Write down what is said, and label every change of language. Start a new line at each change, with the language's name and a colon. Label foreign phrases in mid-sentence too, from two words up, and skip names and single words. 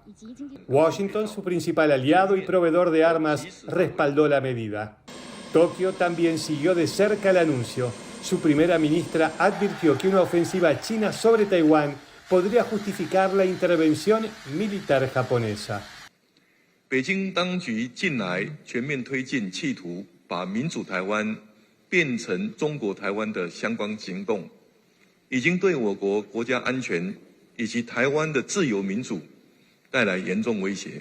Spanish: Washington, su principal aliado y proveedor de armas, respaldó la medida. Tokio también siguió de cerca el anuncio. Su primera ministra advirtió que una ofensiva china sobre Taiwán podría justificar la intervención militar japonesa.
Chinese: 北京当局近来全面推进企图把民主台湾变成中国台湾的相关行动，已经对我国国家安全以及台湾的自由民主带来严重威胁。